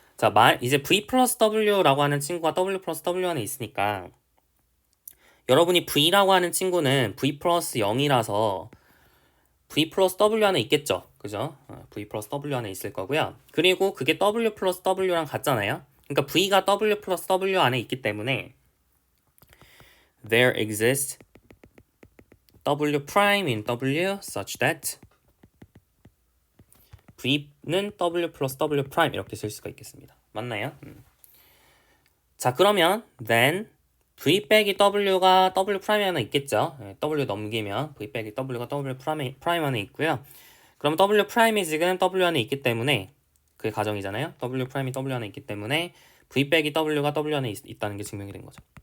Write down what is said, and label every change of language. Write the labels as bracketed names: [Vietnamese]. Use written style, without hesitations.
[Korean] 자, 이제 v 플러스 w라고 하는 친구가 w 플러스 w 안에 있으니까 여러분이 v라고 하는 친구는 v 플러스 0이라서 v 플러스 w 안에 있겠죠. 그죠? v 플러스 w 안에 있을 거고요. 그리고 그게 w 플러스 w랑 같잖아요. 그러니까 v가 w 플러스 w 안에 있기 때문에 [English] there exists w prime in w such that [Korean] v는 w 플러스 w prime 이렇게 쓸 수가 있겠습니다. 맞나요? 자, 그러면 then v 빼기 w가 w 프라임 안에 있겠죠. w 넘기면 v 빼기 w가 w 프라임 안에 있고요. 그럼 w 프라임이 지금 w 안에 있기 때문에 그게 가정이잖아요. w 프라임이 w 안에 있기 때문에 v 빼기 w가 w 안에 있다는 게 증명이 된 거죠.